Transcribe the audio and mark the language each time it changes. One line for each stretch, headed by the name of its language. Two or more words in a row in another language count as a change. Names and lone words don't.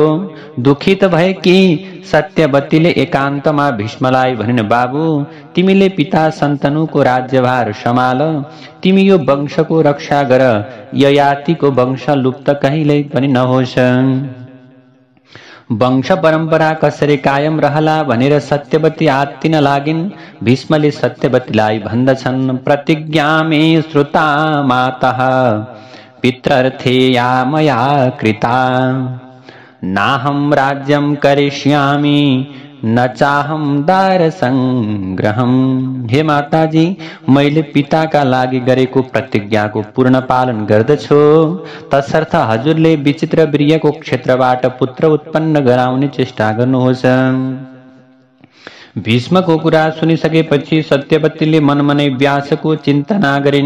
Nepali: दुखित भएकी सत्यवतीले एकान्तमा भीष्मलाई भनिन्, बाबु, तिमीले पिता शन्तनुको राज्यभार सम्हाल। तिमी यो वंशको रक्षा गर। ययातिको वंश लुप्त कहिल्यै पनि नहोस्। वंश परम्परा कसरी कायम रहला भनेर सत्यवती आत्तिन लागिन्। भीष्मले सत्यवतीलाई भन्दछन्,
Sanskrit: प्रतिज्ञा मे श्रुता मातः पितरर्थे या मया कृता, नाहं राज्यं करिष्यामि न चाहम दार संग्रहम।
Nepali: हे माताजी, मैले पिताका लागि गरेको प्रतिज्ञाको पूर्ण पालन गर्दछु, तसर्थ हजुरले विचित्र वीर्यको क्षेत्रबाट पुत्र उत्पन्न गराउने चेष्टा गर्नुहोस्। भीष्मको कुरा सुनिसकेपछि सत्यवतीले मनमनै व्यासको चिन्तना गरिन्।